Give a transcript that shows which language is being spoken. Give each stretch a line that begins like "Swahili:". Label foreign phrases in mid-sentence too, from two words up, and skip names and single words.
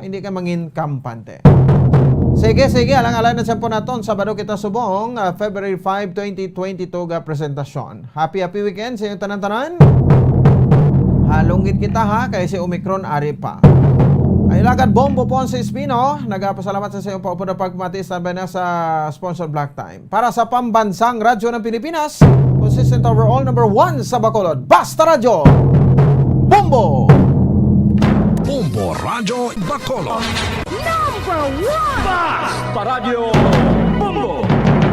Hiligaynon: Hindi ka mangin kampante. Sige, alang-alang na siya po naton Sabado kita subong, February 5, 2022 ga presentasyon.
English: Happy weekend
Hiligaynon: sa inyong tanan-tanan. Halunggit kita ha, kay si Omicron ari pa. Ay lagad Bombo Ponce Espino, nagpasalamat sa iyong paupo na pagmati sabay na sa sponsor Black Time.
Filipino: Para sa pambansang radyo ng Pilipinas,
English: consistent overall number 1
Hiligaynon: sa Bacolod, Basta Radyo, Bombo! Bombo Radyo Bacolod.
English: Number 1!
Hiligaynon: Basta Radio Bombo!